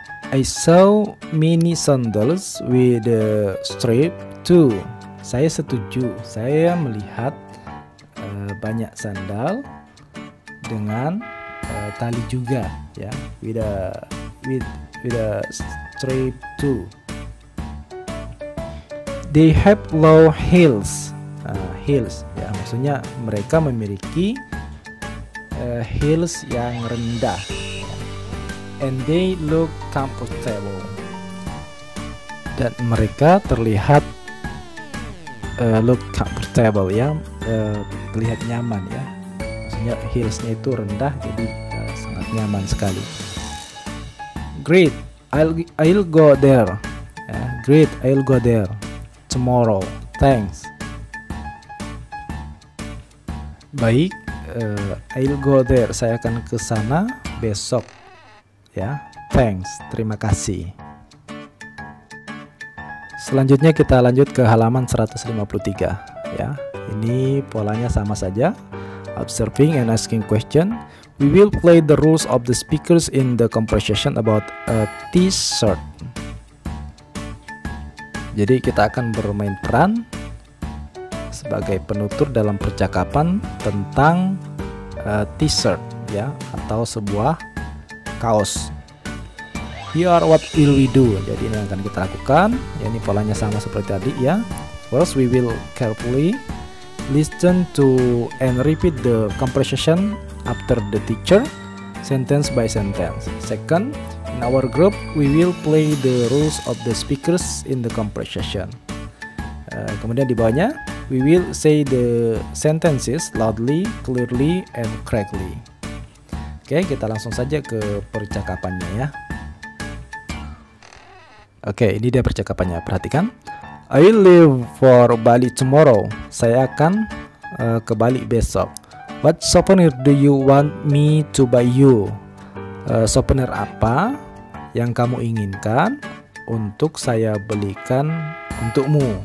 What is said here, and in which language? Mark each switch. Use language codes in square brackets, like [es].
[en] I saw many sandals with a strap too. [id] Saya setuju. Saya melihat banyak sandal dengan tali juga ya. [en] With a strap too. They have low heels. [id] Heels ya, maksudnya mereka memiliki heels yang rendah. [en] And they look comfortable. [id] Dan mereka terlihat [en] look comfortable [id] ya, terlihat nyaman ya. Maksudnya heelsnya itu rendah, jadi sangat nyaman sekali. [en] Great, I'll go there. Great, I'll go there tomorrow. Thanks. [id] Baik, [en] I'll go there. [id] Saya akan ke sana besok. Ya, thanks, terima kasih. Selanjutnya kita lanjut ke halaman 153 ya. Ini polanya sama saja. [en] Observing and asking question. We will play the rules of the speakers in the conversation about a t-shirt. [id] Jadi kita akan bermain peran sebagai penutur dalam percakapan tentang t-shirt ya, atau sebuah kaos. [en] Here what will we do? [id] Jadi ini yang akan kita lakukan. Ya, ini polanya sama seperti tadi ya. [en] First we will carefully listen to and repeat the conversation after the teacher, sentence by sentence. Second, in our group we will play the rules of the speakers in the conversation. [id] Kemudian di bawahnya, [en] we will say the sentences loudly, clearly, and correctly. [id] Oke, kita langsung saja ke percakapannya ya. Oke, ini dia percakapannya. Perhatikan. [en] I will leave for Bali tomorrow. [id] Saya akan ke Bali besok. [en] What souvenir do you want me to buy you? [id] Souvenir apa yang kamu inginkan untuk saya belikan untukmu?